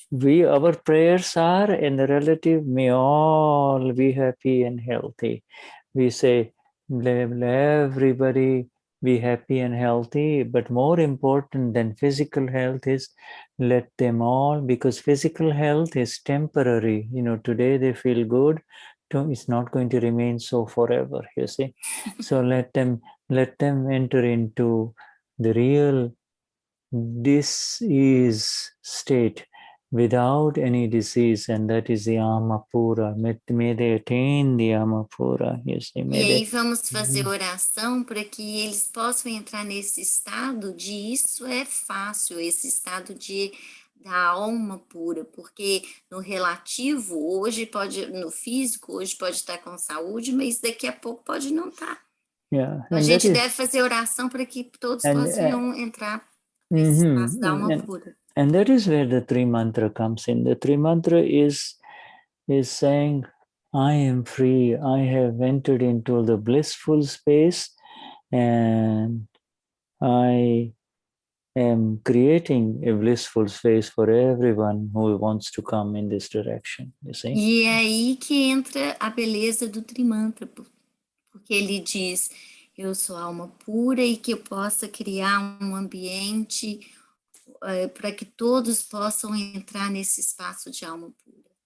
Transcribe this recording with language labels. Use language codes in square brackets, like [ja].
[en] Our prayers are, and the relative may all be happy and healthy. We say, let everybody be happy and healthy, but more important than physical health is let them all, because physical health is temporary. Today they feel good, it's not going to remain so forever, you see. So let them enter into the real disease state without any disease, and that is the Amapura. May they attain the Amapura. Yes, [pt] e aí vamos fazer oração para que eles possam entrar nesse estado de isso é fácil, esse estado da alma pura, porque no relativo, no físico, hoje pode estar com saúde, mas daqui a pouco pode não estar. A gente deve fazer oração para que todos possam entrar nesse espaço da alma pura. [en] And that is where the Tri Mantra comes in. The Tri Mantra is saying, I am free. I have entered into the blissful space, and I am creating a blissful space for everyone who wants to come in this direction. You see? [pt] E é aí que entra a beleza do Tri Mantra, porque ele diz, eu sou alma pura e que eu possa criar um ambiente para que todos possam entrar nesse espaço de alma pura.